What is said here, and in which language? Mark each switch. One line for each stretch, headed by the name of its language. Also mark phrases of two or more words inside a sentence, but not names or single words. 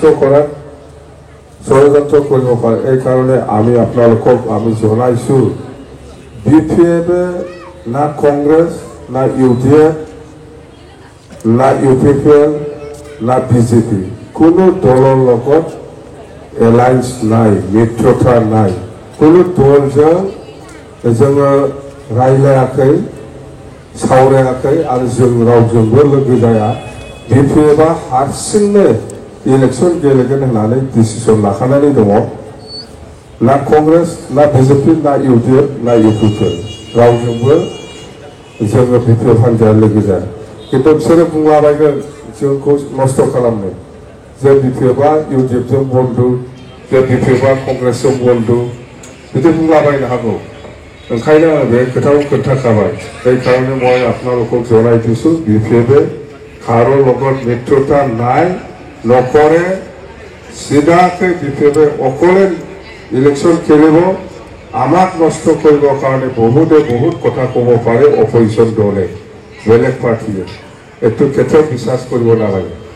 Assamese: কৰাত ষড়যন্ত্ৰ কৰিব পাৰে এই কাৰণে আমি আপোনালোকক আমি জনাইছোঁ BPF না কংগ্ৰেছ না UDF না UPPL না BJP কোনো দলৰ লগত এলায়েন্স নাই মিত্ৰতা নাই কোনো দলजों
Bodo: जोङो रायलायाखै सावरायाखै आरो जों रावजोंबो लोगो जाया BPF हारसिंनो इलेक्सन गेलेगोन होननानै डिसिसन लाखानानै दङ ना कংग्रेस ना BJP ना UDF ना UPPL रावजोंबो जोङो BPF हान्जाया लोगो जाया खिन्थु बिसोरो बुंलाबायगोन जोंखौ नस्थ' खालामनो जे BPF UDFजों बन्धु जे BPF कংग्रेसजों बन्धु बिदि बुंलाबायनो हागौ ओंखायनो आं बे खोथाखौ खोन्थाखाबाय
Assamese: এই কাৰণে মই আপোনালোকক জনাই দিছোঁ BPF কাৰো লগত মিত্ৰতা নাই নকৰে চিধাকৈ BPF অকলে ইলেকশ্যন খেলিব আমাক নষ্ট কৰিবৰ কাৰণে বহুত কথা ক'ব পাৰে অপজিশ্যন দলে বেলেগ পাৰ্টিয়ে এইটো কেতিয়াও বিশ্বাস কৰিব নালাগে